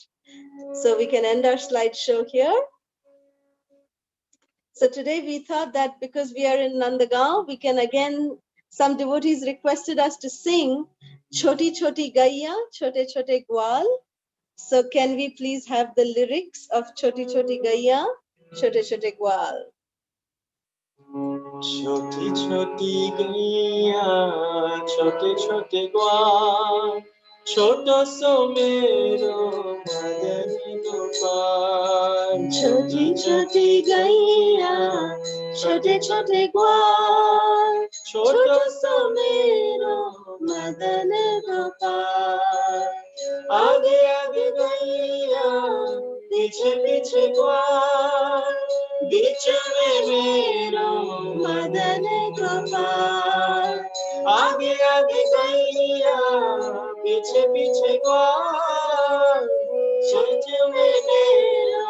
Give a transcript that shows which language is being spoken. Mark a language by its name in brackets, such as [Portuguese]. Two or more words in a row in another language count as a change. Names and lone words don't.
[English] So we can end our slideshow here. So today we thought that because we are in NandaGaon, we can again, some devotees requested us to sing Choti Choti Gaiya, Chote Chote Gwal. So can we please have the lyrics of Choti Choti Gaiya, Chote Chote Gwal? [Hindi] छोटी छोटी गैया, छोटे छोटे ग्वाल, छोटो सो मेरो मदन गोपाल. छोटी छोटी गैया, छोटे छोटे ग्वाल, छोटो सो मेरो मदन गोपाल. आगे आगे गैया, पीछे पीछे ग्वाल, बीच में मेरो मदन गोपाल. आगे आगे गैया, पीछे पीछे ग्वाल, बीच में मेरो